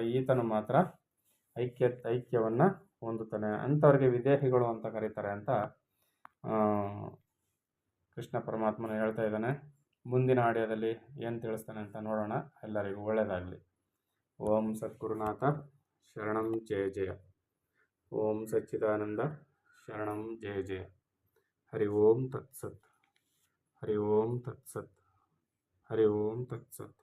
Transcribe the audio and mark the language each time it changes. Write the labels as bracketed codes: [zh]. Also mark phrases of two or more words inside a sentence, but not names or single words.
[kn] ಈತನು ಮಾತ್ರ ಐಕ್ಯವನ್ನು ಹೊಂದುತ್ತಾನೆ. ಅಂಥವ್ರಿಗೆ ವಿದೇಹಿಗಳು ಅಂತ ಕರೀತಾರೆ ಅಂತ ಕೃಷ್ಣ ಪರಮಾತ್ಮನು ಹೇಳ್ತಾ ಇದ್ದಾನೆ. ಮುಂದಿನ ಆಡಿಯೋದಲ್ಲಿ ಏನು ತಿಳಿಸ್ತಾನೆ ಅಂತ ನೋಡೋಣ. ಎಲ್ಲರಿಗೂ ಒಳ್ಳೆಯದಾಗಲಿ. [sa] ಓಂ ಸದ್ಗುರುನಾಥ ಶರಣಂ ಜಯ ಜಯ. ಓಂ ಸಚ್ಚಿದಾನಂದ ಶರಣಂ ಜಯ ಜಯ. ಹರಿ ಓಂ ತತ್ಸತ್. ಹರಿ ಓಂ ತತ್ಸತ್. ಹರಿ ಓಂ ತತ್ಸತ್.